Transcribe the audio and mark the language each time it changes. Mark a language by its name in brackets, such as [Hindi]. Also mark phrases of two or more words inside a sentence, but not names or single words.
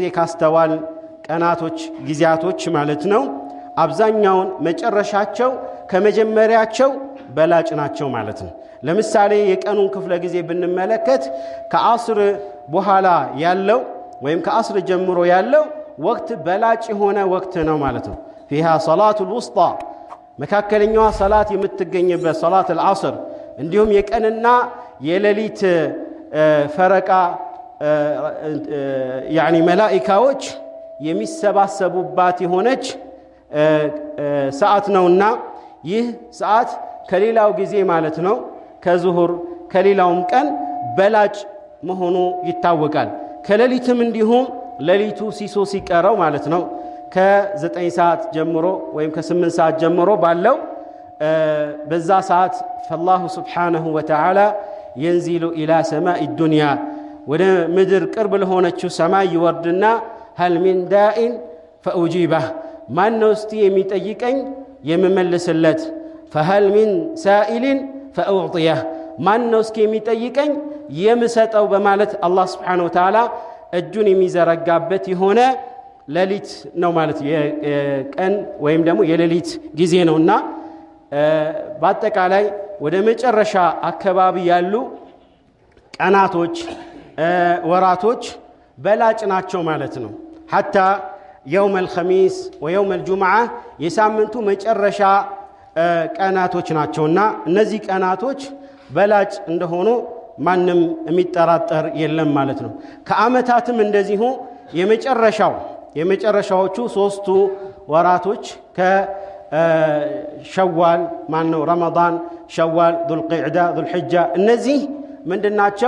[Amharic] ካስተዋል ቀናቶች ጊዜያቶች ማለት ነው አብዛኛውን መጨረሻቸው ከመጀመሪያቸው በላጭ ናቸው ማለት ነው። ለምሳሌ የቀኑን ክፍለ ጊዜ ብንመለከት ከአስር በኋላ ያለው ወይም ከአስር ጀምሮ ያለው ወቅት በላጭ የሆነ ወቅት ነው ማለት ነው። [Arabic] فيها صلاة الوسطى [Amharic] መካከለኛዋ ሰላት የምትገኝበት ሰላት العصر እንዲሁም የቀንና የሌሊት ፈረቃ يعني መላእክቶች የሚሰባሰቡባት የሆነች ሰዓት ነውና ይህ ሰዓት ከሌላው ጊዜ ማለት ነው ከዙሁር ከሌላውም ቀን በላጭ መሆኑ ይታወቃል። ከሌሊትም እንዲሁም ሌሊቱ ሲሶ ሲቀረው ማለት ነው ከ9 ሰዓት ጀምሮ ወይም ከ8 ሰዓት ጀምሮ ባለው በዛ ሰዓት [Arabic] فالله سبحانه وتعالى ينزل إلى سماء الدنيا [Amharic] ወደ ምድር ቅርብ ለሆነችው ሰማይ ይወርድና [Arabic] هل من داء فأجيبه [Amharic] ማን ነው እስቲ የሚጠይቀኝ የምመልስለት [Arabic] فهل من سائل فأعطيه [Amharic] ማን ነው እስኪ የሚጠይቀኝ የምሰጠው በማለት አላህ [Arabic] سبحانه وتعالى [Amharic] እጁን የሚዘረጋበት የሆነ ሌሊት ነው ማለት የቀን ወይም ደግሞ የሌሊት ጊዜ ነውና በአጠቃላይ ወደ መጨረሻ አካባቢ ያሉ ቀናቶች ወራቶች በላጭ ናቸው ማለት ነው። [Arabic] حتى يوم الخميس ويوم الجمعة [Amharic] የሳምንቱ መጨረሻ ቀናቶች ናቸውና እነዚህ ቀናቶች በላጭ እንደሆኑ ማንም የሚጠራጠር የለም ማለት ነው። ከአመታትም እንደዚሁ የመጨረሻዎቹ 3ቱ ወራቶች ከሸዋል ማነው ረመዳን፣ ሸዋል፣ ዙልቂዕዳ፣ ዙልሒጃ እነዚህ ምንድናቸው?